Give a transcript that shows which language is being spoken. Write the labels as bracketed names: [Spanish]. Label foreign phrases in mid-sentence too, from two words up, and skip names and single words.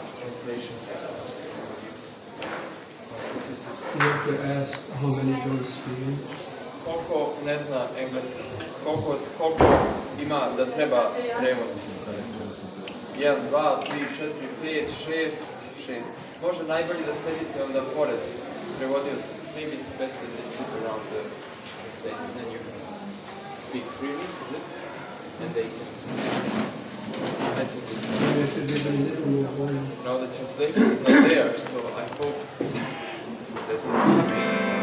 [English] translation system you use? You have to ask how many don't speak. [Serbian] Koliko ne zna engleski? Koliko ima da treba prevod? 1, 2, 3, 4, 5, 6. Može najbolje da sedite onda pored prevodioca. [English] Maybe it's best that they sit around the translator, then you can speak freely, is it? And they can... I think it's... Now the translator is not there, so I hope that he's coming.